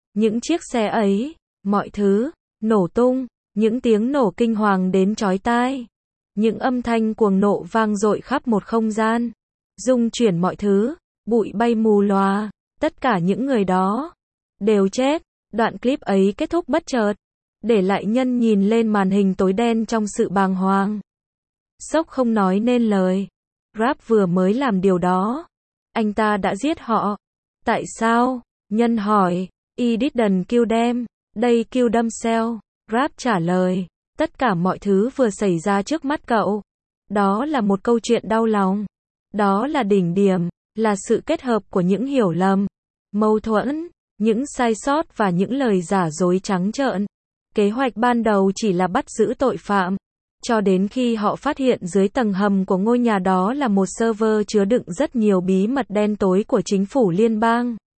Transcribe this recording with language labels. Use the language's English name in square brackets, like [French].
[Vietnamese] Những chiếc xe ấy, mọi thứ, nổ tung, những tiếng nổ kinh hoàng đến chói tai, những âm thanh cuồng nộ vang dội khắp một không gian, rung chuyển mọi thứ, bụi bay mù lòa, tất cả những người đó, đều chết. Đoạn clip ấy kết thúc bất chợt, để lại Nhân nhìn lên màn hình tối đen trong sự bàng hoàng. Sốc không nói nên lời, Rap vừa mới làm điều đó, anh ta đã giết họ. Tại sao? Nhân hỏi. [English] He didn't kill them. They killed themselves. [Vietnamese] Rap trả lời. Tất cả mọi thứ vừa xảy ra trước mắt cậu. Đó là một câu chuyện đau lòng. Đó là đỉnh điểm, là sự kết hợp của những hiểu lầm, mâu thuẫn, những sai sót và những lời giả dối trắng trợn. Kế hoạch ban đầu chỉ là bắt giữ tội phạm. Cho đến khi họ phát hiện dưới tầng hầm của ngôi nhà đó là một server chứa đựng rất nhiều bí mật đen tối của chính phủ liên bang.